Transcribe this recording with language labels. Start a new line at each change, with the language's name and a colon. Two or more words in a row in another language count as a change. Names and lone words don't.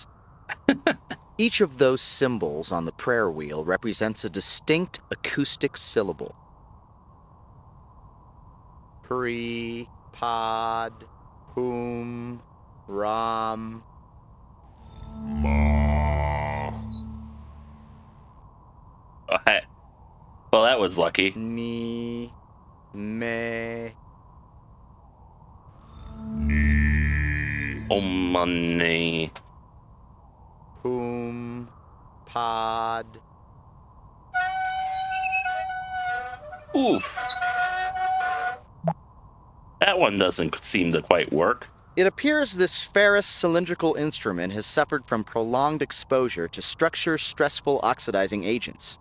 English: Each of those symbols on the prayer wheel represents a distinct acoustic syllable. Pri, Pod, Hum, Ram, Ma. Well, that was lucky. Ni, Me.
Sanskrit: Om Mani.
English: Hum, Pod. Oof. That one doesn't seem to quite work. It appears this ferrous cylindrical instrument has suffered from prolonged exposure to structure-stressful oxidizing agents.